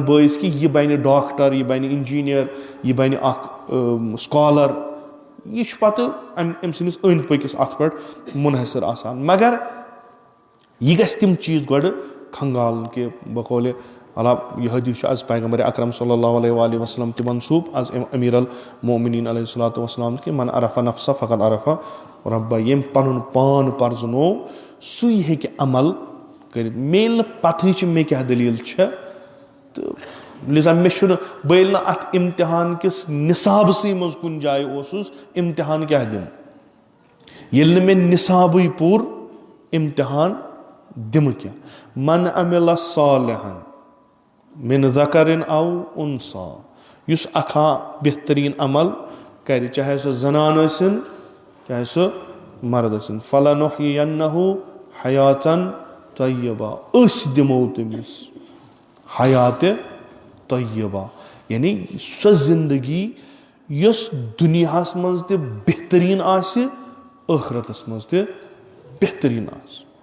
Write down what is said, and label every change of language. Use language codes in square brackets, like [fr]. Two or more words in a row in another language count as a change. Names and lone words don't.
[ks] بٲیِس کہِ یہِ بنہِ ڈاکٹر یہِ بنہِ انجیٖنیر یہِ بنہِ اکھ سکالر یہِ چھُ پتہٕ أمۍ سٕنٛدِس أنٛدۍ پٔکِس اتھ پٮ۪ٹھ مُنحصر آسان مگر یہِ گژھِ تِم چیٖز گۄڈٕ کھنگالُن کہِ بقولہِ اللہ یہِ حدیٖث چھُ آز پیغمبر اکرم [ar] صلی اللہ علیہ وآلہ وسلم [ks] تہِ منصوٗب آز امیٖر المومنیٖن [ar] علیہ الصلوٰتُ وسلام [ks] کہِ [ar] من عرفہ نفسہ فقط عرفہ رۄبہ [ks] ییٚمۍ پنُن پان پرزنوو سُے ہیٚکہِ عمل کٔرِتھ مےٚ ییٚلہِ نہٕ پتہٕے چھِ مےٚ کیاہ دٔلیٖل چھےٚ تہٕ لِذا مےٚ چھُنہٕ بہٕ ییٚلہِ نہٕ اتھ امتحان کِس نِصابسٕے منٛز کُنہِ جایہِ اوسُس امتحان کیاہ دِمہٕ ییٚلہِ نہٕ مےٚ نِصابٕے پوٚر امتحان دِمہٕ کیٛاہ [ar] من عمل صالحا من ذکرٍ او انثى [ks] یُس اکھا بہتریٖن عمل کرِ چاہے سۄ زنان ٲسِن چاہے سۄ مرد ٲسِن [ar] فلنحینہُ حیاتن طیبہ [ks] أسۍ دِمو تٔمِس حیاتِ طیبہ یعنی سۄ زندگی یۄس دُنیاہس منٛز تہِ بہتریٖن آسہِ ٲخرتس منٛز تہِ بہتریٖن آسہِ